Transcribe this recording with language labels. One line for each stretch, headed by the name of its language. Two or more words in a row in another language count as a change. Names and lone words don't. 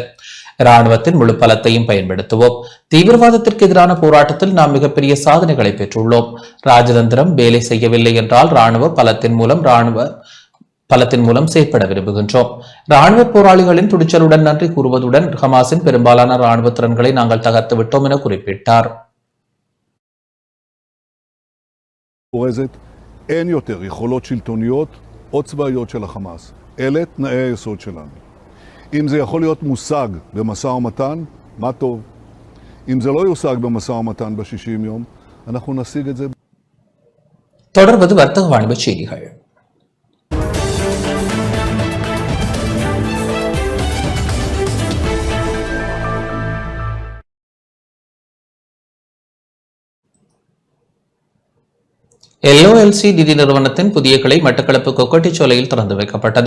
Tamil: ராணுவத்தின் முழு பலத்தையும் பயன்படுத்துவோம். தீவிரவாதத்திற்கு எதிரான போராட்டத்தில் நாம் மிகப்பெரிய சாதனைகளை பெற்றுள்ளோம். ராஜதந்திரம் வேலை செய்யவில்லை என்றால் ராணுவ பலத்தின் மூலம் செயற்பட விரும்புகின்றோம். ராணுவ போராளிகளின் துடிச்சலுடன் நன்றி கூறுவதுடன் ஹமாஸின் பெரும்பாலான ராணுவ திறன்களை நாங்கள் தகர்த்து விட்டோம் என குறிப்பிட்டார்.
Hebrew: אין יותר יכולות שלטוניות או צבאיות של החמאס. אלה תנאי היסוד שלנו. אם זה יכול להיות מושג במשא ומתן, מה טוב. אם זה לא יושג במשא ומתן ב-60 יום, אנחנו נשיג את זה.
Tamil: தொடர்வது வர்த்தக வாணிப செய்திகள். LOLC நிதி நிறுவனத்தின் புதிய கிளை மட்டக்களப்பு கொக்கட்டிச்சோலையில் திறந்து வைக்கப்பட்டது.